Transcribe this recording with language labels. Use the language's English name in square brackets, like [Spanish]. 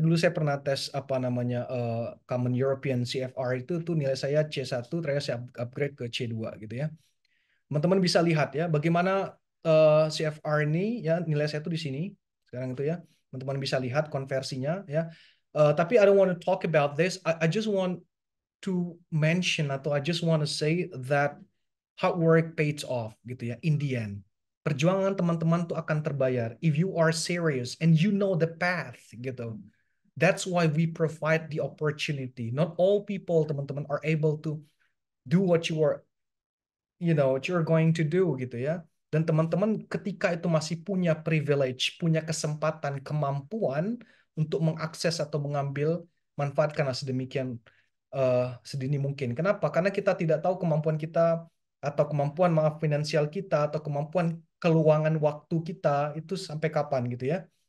[Indonesian] Dulu saya pernah tes apa namanya Common European CFR itu tuh nilai saya C1, ternyata saya upgrade ke C2 gitu ya. Teman-teman bisa lihat ya bagaimana CFR ini ya, nilai saya itu di sini sekarang itu ya. Teman-teman bisa lihat konversinya ya. Tapi [English] I don't want to talk about this. I just want to mention atau I just want to say that hard work pays off [Indonesian] gitu ya [English] in the end. [Indonesian] Perjuangan teman-teman tuh akan terbayar [English] if you are serious and you know the path [Indonesian] gitu. [English] That's why we provide the opportunity. Not all people [Indonesian] teman-teman [English] are able to do what you're going to do [Indonesian] gitu ya. Dan teman-teman ketika itu masih punya privilege, punya kesempatan, kemampuan untuk mengakses atau mengambil manfaat karena sedemikian sedini mungkin. Kenapa? Karena kita tidak tahu kemampuan kita atau kemampuan maaf finansial kita atau kemampuan keluangan waktu kita itu sampai kapan gitu ya.